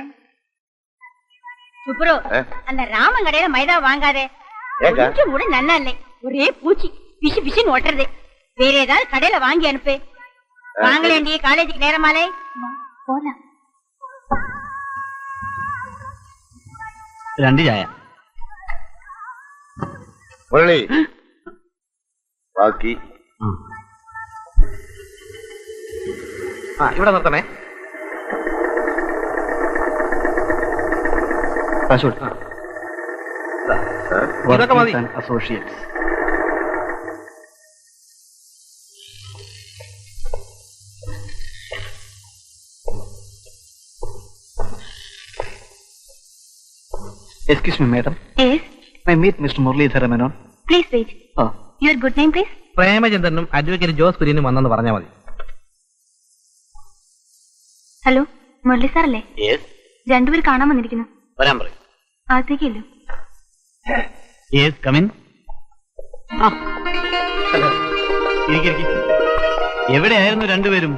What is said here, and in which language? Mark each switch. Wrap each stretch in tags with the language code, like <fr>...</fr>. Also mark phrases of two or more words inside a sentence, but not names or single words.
<ta>சுப்ரு அந்த ராமன் கடையில மைதா வாங்காதே, கொஞ்சம் கூட நல்லா இல்லை. ஒரே பூச்சி பிசு பிசுன்னு ஒட்டுறது. வேற ஏதாவது கடையில வாங்கி அனுப்பு. வாங்கலேண்டி, காலேஜுக்கு நேரமாலே போலாம்.</ta> <ml>2 ചായ. മുരളി ബാക്കി ഇവിടെ നിർത്തണേ. ഇതൊക്കെ മതി. അസോസിയേറ്റ്സ്.</ml> <en>Excuse me, madam. Yes, May I meet Mr. Muralidhara Menon? please wait. Oh. Your good name, please?</en> <ml>പ്രേമചന്ദ്രനും അഡ്വക്കേറ്റ് ജോസ് കുര്യനും വന്നെന്ന് പറഞ്ഞാൽ മതി. ഹലോ, മുരളി സാറല്ലേ? രണ്ടുപേർ കാണാൻ വന്നിരിക്കുന്നു. വരാൻ പറയും. അകത്തേക്കല്ലോ.</ml> <en>Yes, come in.</en> <ml>എവിടെയായിരുന്നു രണ്ടുപേരും?</ml>